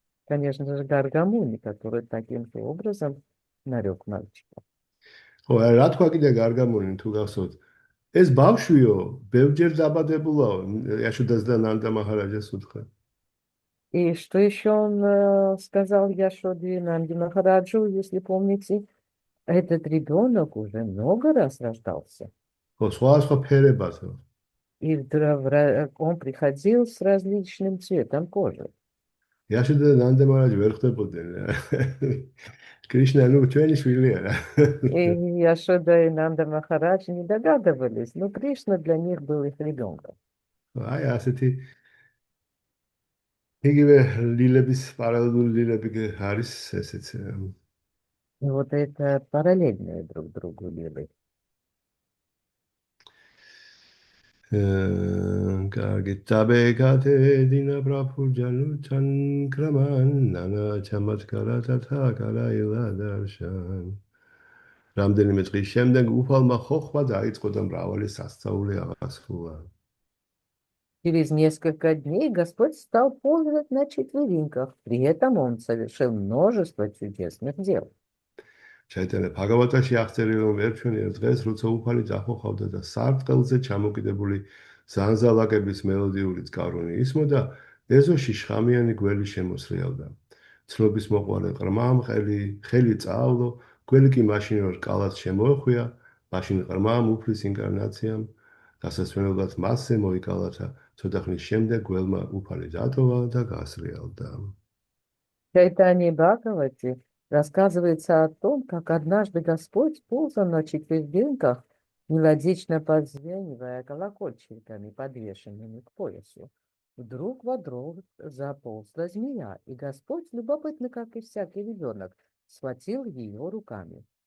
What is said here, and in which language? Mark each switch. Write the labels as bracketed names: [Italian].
[Russian] Конечно же, Гаргамуни, который таким же образом нарек мальчика. [Georgian] ხო, რა თქვა კიდე გარგამონი თუ გახსოვთ? ეს ბავშვიო, ბევრჯერ დაბადებულაო, Яшодас და Нанда Махараджас უთხრა. [Russian] И что еще он сказал Яшоде Нанди Махараджу, если помните, этот ребенок уже много раз рождался. [Georgian] ხო, სხვა ფერებათო. [Russian] И он приходил с различным цветом кожи. [Georgian] Яшода და Нанда Махарадж ვერ ხდებოდნენ. Кришна, ну, ჩვენი შვილია რა. [Russian] И Яшода и Нанда Махарадж не догадывались, но Кришна для них был их ребенком. [Georgian] აი, ასეთი იგივე ლილების პარალელური ლილები არის ესეც. [Russian] И вот это параллельные друг другу лилы. კარგი, დაბეკათე დინა ბრაფურჯანუთან კრამან ნანა ჩამატკარათათა კარაილა დარშან. [Georgian] რამდენიმე დღის შემდეგ უფალმა ხოხვა დაიწყო და მრავალი სასწაული აღასრულა. [Russian] Через несколько дней Господь стал ползать на четвереньках. При этом он совершил множество чудесных дел. [Georgian] Чайтанья Бхагаватაში აღწერილი რომ ერთ დღეს, როცა უფალი დახოხავდა და სარტყელზე ჩამოკიდებული ზანზალაკების მელოდიური წყარონი ისმოდა, ეზოში შხამიანი გველი შემოსრიალდა. ცნობის მოყვარე ყრმამ ხელი წაავლო, გველი კი მაშინ რომ რკალად შემოეხვია, მაშინ ყრმამ უფლის ინკარნაციამ დასასვენებლად მასზე მოიკალათა, ცოტა ხნის შემდეგ გველმა უფალი დატოვა და გასრიალდა. [Russian] Чайтанье Бхагавати рассказывается о том, как однажды Господь ползал на четвереньках, мелодично подзвенивая колокольчиками, подвешенными к поясу. Вдруг во двор заползла змея, и Господь, любопытно, как и всякий ребенок, схватил ее руками.